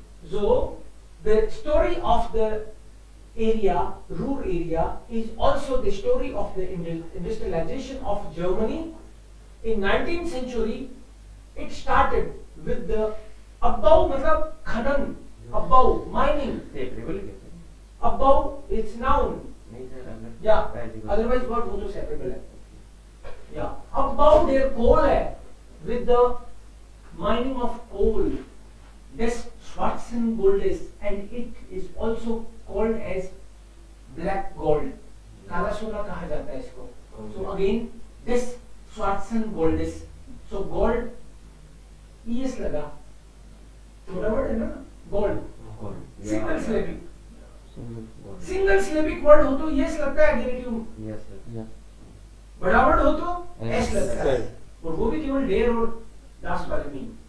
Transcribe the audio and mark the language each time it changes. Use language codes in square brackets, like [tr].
[en] So the story of the area, Ruhr area, is also the story of the industrialization of Germany. In 19th century, it started with the Abbau, [hi] मतलब खनन, [en] Abbau, mining. Abbau is noun. Yeah, otherwise verb [hi] हो तो [en] separable है. Yeah, [de] Abbau der Kohle, [en] with the mining of coal, [de] des schwarzen Goldes, [en] and it is also called as black gold. [hi] काला सोना कहा जाता है इसको. [de] So again, des schwarzen Goldes. So gold, es लगा. [hi] छोटा वर्ड है ना, gold. [en] Single syllabic. [hi] Single syllabic word हो तो यस लगता है गेनेटिव. बड़ा वर्ड हो तो एस लगता है. और वो भी केवल डेर और लास्ट वाले में.